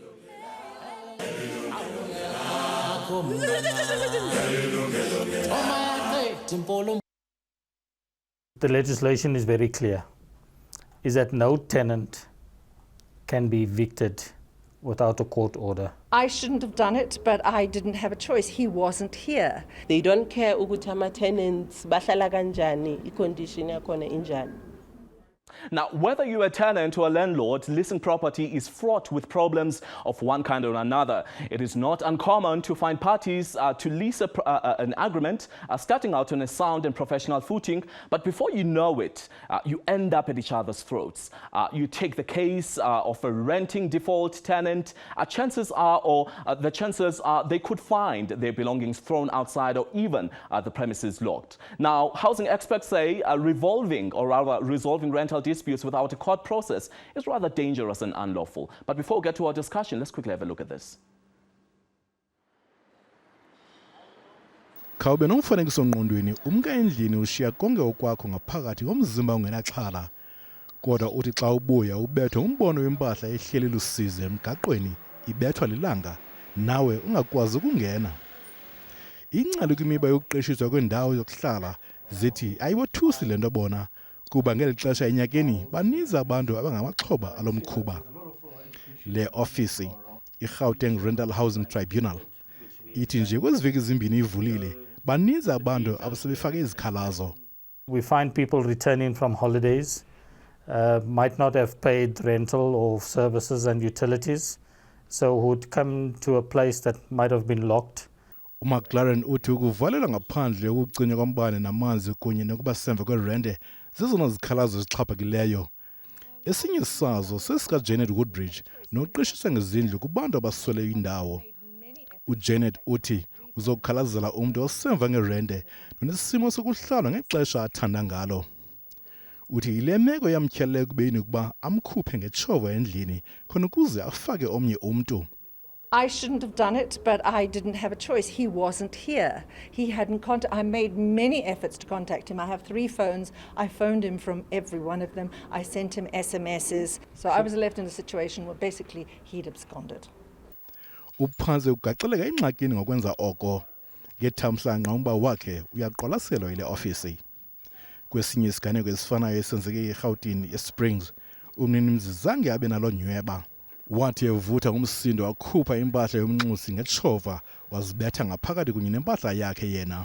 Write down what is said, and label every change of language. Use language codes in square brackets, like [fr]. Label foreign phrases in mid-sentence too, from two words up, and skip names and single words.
[en] The legislation is very clear, is that no tenant can be evicted without a court order. I shouldn't have done it, but I didn't have a choice. He wasn't here. They don't care [zu] ukuthi ama-tenants bahlala kanjani, i-condition yakhona injani. [en] Now, whether you're a tenant or a landlord, leasing property is fraught with problems of one kind or another. It is not uncommon to find parties to lease an agreement starting out on a sound and professional footing, but before you know it, you end up at each other's throats. You take the case of a renting default tenant. Chances are they could find their belongings thrown outside or even the premises locked. Now, housing experts say resolving rental disputes without a court process is rather dangerous and unlawful. But before we get to our discussion, let's quickly have a look at this. [xh] Khawube nomfanekiso ngqondweni umka endlini ushiya konke okwakho ngaphakathi komzimba ungenaxhala. Kodwa uthi xa ubuya ubethwe umbono wempahla ehleli lusize emgaqweni ibethwa lilanga nawe ungakwazi ukungena. Ingcali kwimiba yokuqeshiswa kwendawo yokuhlala zithi ayibothusi lento bona kuba ngeli xesha enyakeni baninzi abantu abangamaxhoba alomkhuba. Le ofisi iGauteng Rental Housing Tribunal ithi nje kweziveki ezimbini ivulile baninzi abantu abasebefake izikhalazo. [en] We find people returning from holidays, might not have paid rental or services and utilities, so would come to a place that might have been locked. [xh] uMcLaren uthi ukuvalela ngaphandle ukucinywa kombane namanzi kunye nokuba semva kwerente zizona zikhalazo ezixhaphakileyo. Esinye sazo sesikaJanet Woodbridge noqeshisa ngezindlu kubantu abaswele indawo. uJanet uthi uzokhalazela umuntu osemva ngerente nonesimo sokuhlala ngexesha athanda ngalo. Uthi ile meko yamtyhalele kubeni ukuba amkhuphe ngetshovo endlini khona ukuze afake omnye umuntu. [en] I shouldn't have done it, but I didn't have a choice. He wasn't here. He hadn't I made many efforts to contact him. I have 3 phones. I phoned him from every one of them. I sent him SMSs. So I was left in a situation where basically he'd absconded. [xh] Uphantse ugaxeleka ingxakini ngokwenza oko. Ngethamsanqa umba wakhe uyaqwalaselwa ile ofisi. Kwesinye isiganeko esifanayo esenzeke eGauteng eSprings, umninimzi zange abe nalo nyweba. Wathi evutha umsindo wakhupha impahla yomnxusi ngetshova wazibetha ngaphakathi kunye nempahla yakhe yena.